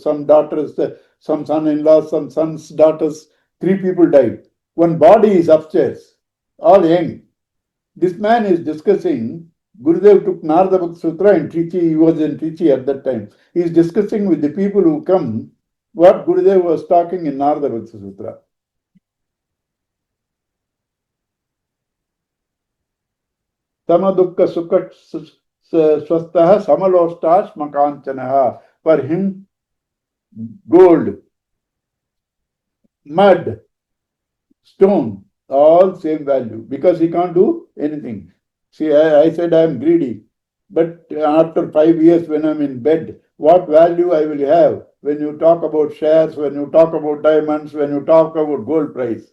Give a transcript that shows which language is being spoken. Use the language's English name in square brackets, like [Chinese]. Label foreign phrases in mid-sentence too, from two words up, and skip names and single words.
[English] Some daughters, some son-in-laws, some sons, daughters, 3 people died. One body is upstairs, all young. This man is discussing. Gurudev took Narada Bhakti Sutra in Trichy. He was in Trichy at that time. He is discussing with the people who come what Gurudev was talking in Narada Bhakti Sutra. [Sanskrit] Samadukka sukha swastaha samalostash makanchanaha. [English] For him, gold, mud, stone, all same value because he can't do anything. See, I said I am greedy, but after 5 years when I'm in bed, what value I will have when you talk about shares, when you talk about diamonds, when you talk about gold price?